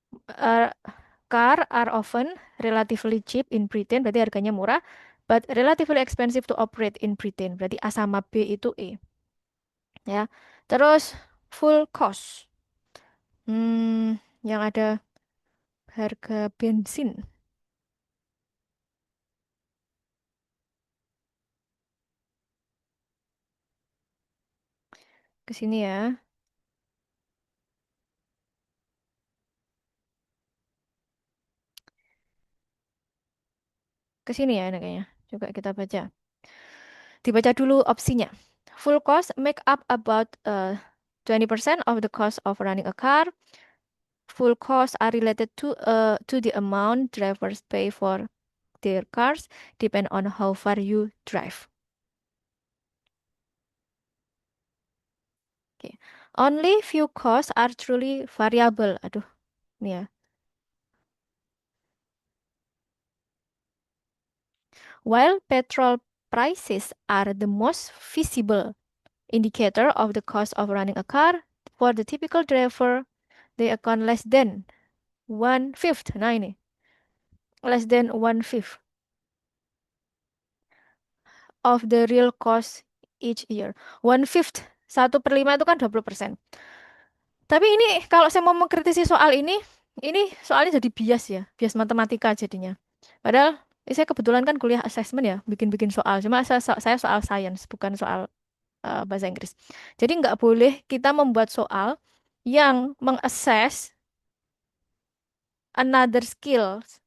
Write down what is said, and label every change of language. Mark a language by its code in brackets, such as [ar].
[en] Eh, car are often relatively cheap in Britain, [id] berarti harganya murah, [en] but relatively expensive to operate in Britain, [id] berarti A sama B itu E, ya. Terus full cost, yang ada harga bensin ke sini ya, ke sini ya ini kayaknya. Coba kita baca. Dibaca dulu opsinya. [en] Full cost make up about 20% of the cost of running a car. Full costs are related to the amount drivers pay for their cars, depend on how far you drive. Okay. Only few costs are truly variable. [id] Aduh, ini ya. [en] While petrol prices are the most visible indicator of the cost of running a car, for the typical driver, they account less than one fifth. Nah ini, less than one fifth of the real cost each year. One fifth, [id] 1/5 itu kan 20%. Tapi ini kalau saya mau mengkritisi soal ini soalnya jadi bias ya, bias matematika jadinya. Padahal Saya kebetulan kan kuliah assessment ya, bikin-bikin soal. Cuma saya soal science, bukan soal bahasa Inggris. Jadi nggak boleh kita membuat soal yang mengassess [en] another skill.